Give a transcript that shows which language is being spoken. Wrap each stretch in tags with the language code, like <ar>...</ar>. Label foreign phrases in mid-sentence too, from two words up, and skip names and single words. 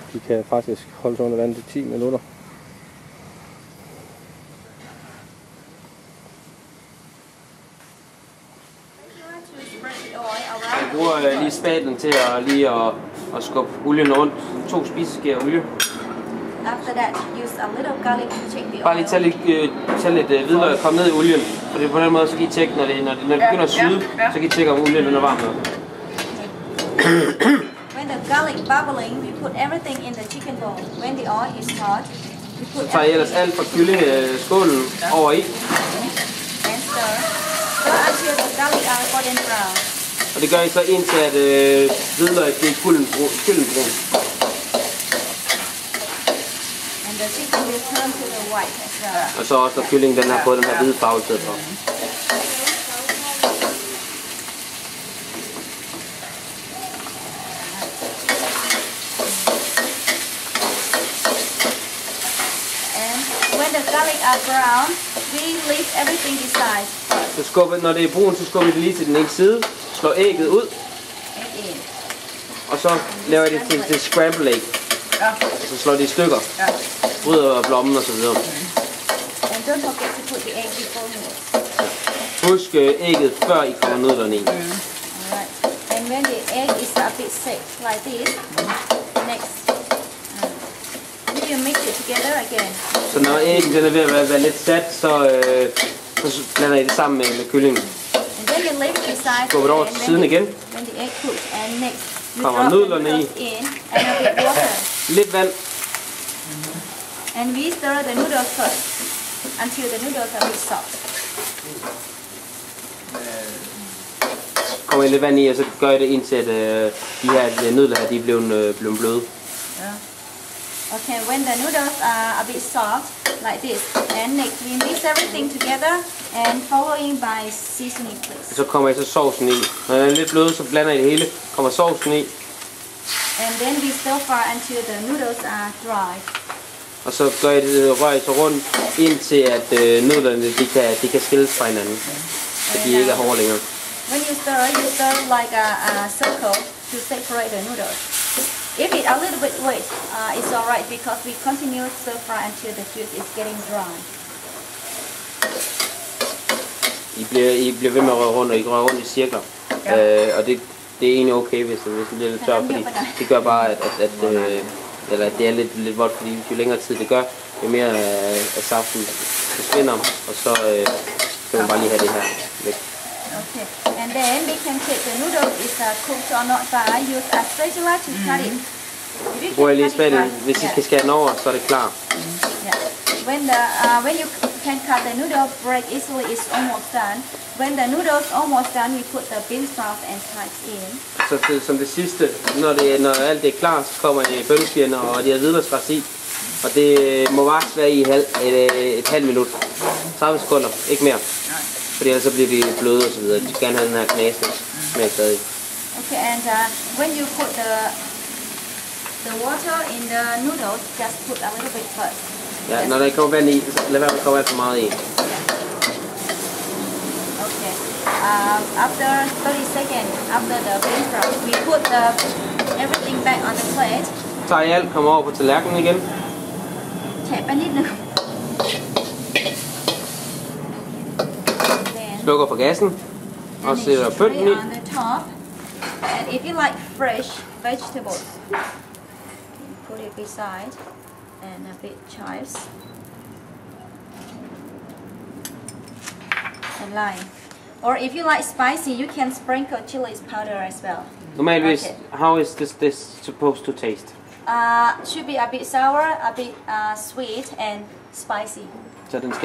<da>De kan faktisk holde sig under vandet i 10 minutter. Jeg bruger lige spatlen til at skubbe olien rundt. 2 spiseskæer olie.</da> <en>After that, use a little garlic to check the oil.</en> <da>Bare lige tage lidt hvidløg og komme ned i olien. For det er på den måde, så kan I tjekke, når det begynder at syde, så kan I tjekke, om olien er varm nok.</da> <en>When the garlic bubbling, we put everything in the chicken bowl. When the oil is hot, we put</en> <da>Så tager I ellers alt fra kyllingeskålen over i.</da> <en>and stir. Stir until the garlic are golden brown.</en> <da>Og det gør I så indtil, at hvidløg bliver gyldenbrun.</da> <en>And the chicken will turn to the white as well.</en> <da>Og så også, når kyllingen den har fået den her hvide farve i stedet for.</da> <en>When the garlic are brown, we leave everything beside.</en> <da>Så når det er brun, så skubber I det lige til den ene side. Slår ægget ud.</da> <en>Egg in.</en> <da>Og så laver I det til</da> <en>scramble egg.</en> <da>Og så slår det i stykker. Bryder blommen og så videre.</da> <en>And don't forget to put the egg before noodles.</en> <da>Husk ægget før I kommer nudlerne i.</da> <en>Alright. And when the egg is a bit set like this, next, you mix it together again.</en> <da>Så når æggen den er ved at være lidt sat, så blander I det sammen med kyllingen.</da> <en>And then you leave it beside.</en> <da>Skubber det over til siden igen.</da> <en>When the egg cooks, and next you</en> <da>Kommer</da> <en>drop the</en> <da>nudlerne i.</da> <en>noodles in and a bit water.</en> <da>Lidt vand.</da> <en>And we stir the noodles first until the noodles are a bit soft.</en> <da>Kommer I lidt vand i, og så gør I det indtil at de her nudler her, de er blevet bløde.</da> <en>Okay, when the noodles are a bit soft, like this, and next we mix everything together and following by seasoning, please.</en> <da>Så kommer I så sovsen i. Når den er lidt blød, så blander I det hele. Kommer sovsen i.</da> <en>And then we stir fry until the noodles are dry.</en> <da>Og så gør I det, rører I så rundt, indtil at nudlerne de kan skilles fra hinanden. Så de ikke er hårde længere.</da> <en>When you stir like a circle to separate the noodles. If it's a little bit wet, it's alright because we continue stir fry until the juice is getting dry.</en> <da>I bliver ved med at røre rundt, og I rører rundt i cirkler. Og det er egentlig okay, hvis det bliver lidt tørt, fordi det gør bare, at det er lidt vådt, fordi jo længere tid det gør, jo mere af saften forsvinder, og så kan man bare lige have det her væk.</da> <en>Okay, and then we can check the noodles is cooked or not by use a spatula to cut it.</en> <da>Bruger jeg lige spatlen, hvis I skal skære den over, så er det klar.</da> <en>Yeah. When you can cut the noodle break easily, it's almost done. When the noodles almost done, we put the bean sprouts and chives in.</en> <da>Så som det sidste, når alt det er klar, så kommer bønneskiverne og de her hvidløgsgræs i. Og det må vaks være i et halvt minut. 30 sekunder, ikke mere. Fordi ellers så bliver de bløde og så videre. De skal gerne have den her knasende smag stadig.</da> <en>Okay, and when you put the water in the noodles, just put a little bit first.</en> <da>Ja, når der ikke kommer vand i, så lad være med at komme alt for meget i.</da> <en>Okay. After 30 seconds, after the bean sprouts, we put everything back on the plate.</en> <da>Tager I alt, kommer over på tallerkenen igen. Tag bare lidt nu. Slukker for gassen. Og sætter bønnen i.</da> <en>On the top. And if you like fresh vegetables, put it beside, and a bit chives and lime. Or if you like spicy, you can sprinkle chili powder as well.</en> <da>Normalvis,</da> <en>Okay. how is this supposed to taste? Should be a bit sour, a bit sweet, and spicy.</en> <da>Så den skal</da>